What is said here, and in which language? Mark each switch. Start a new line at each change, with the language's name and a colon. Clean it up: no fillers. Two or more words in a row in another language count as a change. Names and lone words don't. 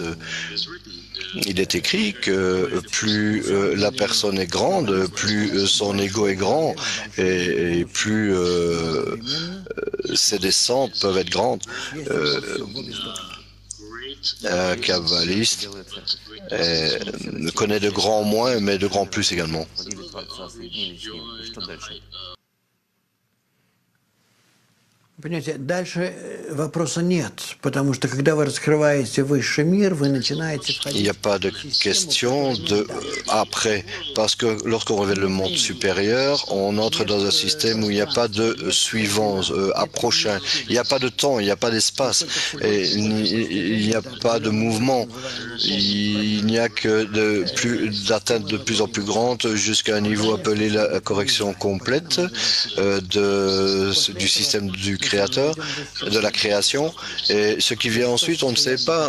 French: Il est écrit que plus la personne est grande, plus son ego est grand, et plus ses descentes peuvent être grandes. Un kabbaliste connaît de grands moins, mais de grands plus également.
Russian: Понимаете, дальше вопроса нет, потому что когда вы раскрываете высший мир, вы начинаете входить.
French: Il n'y a pas de question après, parce que lorsqu'on révèle le monde supérieur, on entre dans un système où il n'y a pas de suivant, à prochain. Il n'y a pas de temps, il n'y a pas d'espace, et il n'y a pas de mouvement. Il n'y a que d'atteinte de plus en plus grande jusqu'à un niveau appelé la correction complète du système du créateur, de la création, et ce qui vient ensuite, on ne sait pas.